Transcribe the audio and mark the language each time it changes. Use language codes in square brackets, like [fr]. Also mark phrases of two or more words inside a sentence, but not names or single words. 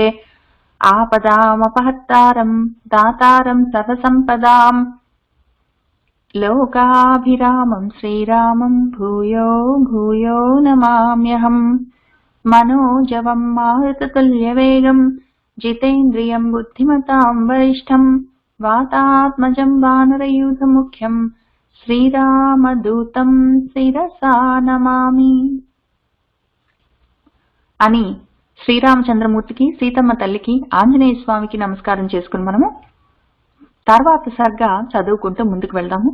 [sa] आपदामपहर्तारं दातारं सर्वसम्पदां लोकाभिरामं श्रीरामं भूयो भूयो नमाम्यहम्। मनोजवं मारुततुल्यवेगं जितेन्द्रियं बुद्धिमतां वरिष्ठं वातात्मजं वानरयूथमुख्यं శ్రీరామదూతం శిరసా నమామి [te] అని శ్రీరామచంద్రమూర్తికి, సీతమ్మ తల్లికి, ఆంజనేయ స్వామికి నమస్కారం చేసుకుని మనము తర్వాత సర్గ చదువుకుంటూ ముందుకు వెళ్దాము.